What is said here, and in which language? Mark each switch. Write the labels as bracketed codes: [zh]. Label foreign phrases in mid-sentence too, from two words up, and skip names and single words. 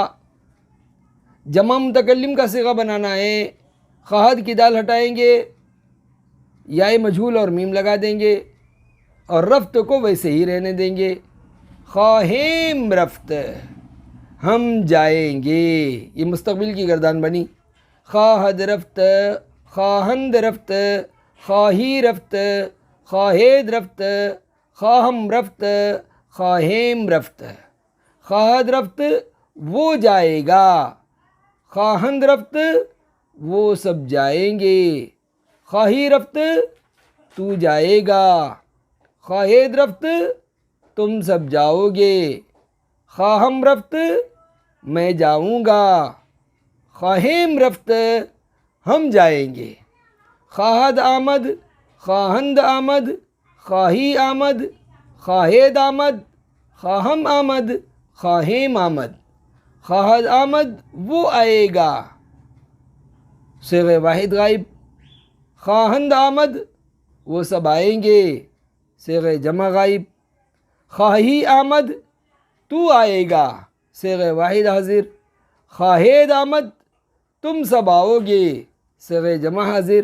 [ur] جمع متکلم کا صیغہ بنانا ہے، خواہد کی دال ہٹائیں گے، یا مجھول اور میم لگا دیں گے اور رفت کو ویسے ہی رہنے دیں گے. [fa] خواہیم رفت، [ur] ہم جائیں گے. یہ مستقبل کی گردان بنی. [fa] خواہد رفت، خواہند رفت، خواہی رفت، خواہید رفت، خواہم رفت، خواہیم رفت. خواہد رفت، [ur] وہ جائے گا. [fa] خواہند رفت، [ur] وہ سب جائیں گے. [fa] خواہی رفت، [ur] تو جائے گا. [fa] خواہید رفت، [ur] تم سب جاؤ گے. [fa] خواہم رفت، [ur] میں جاؤں گا. [fa] خواہیم رفت، [ur] ہم جائیں گے. [fa] خواہد آمد، خواہند آمد، خواہی آمد، خواہید آمد، خواہم آمد، خواہیم آمد. خواہد آمد، [ur] وہ آئے گا، صیغہ واحد غائب. [fa] خواہند آمد، [ur] وہ سب آئیں گے، صیغہ جمع غائب. [fa] خواہی آمد، [ur] تو آئے گا، صیغہ واحد حاضر. [fa] خواہید آمد، [ur] تم سب آؤ گے، صیغہ جمع حاضر.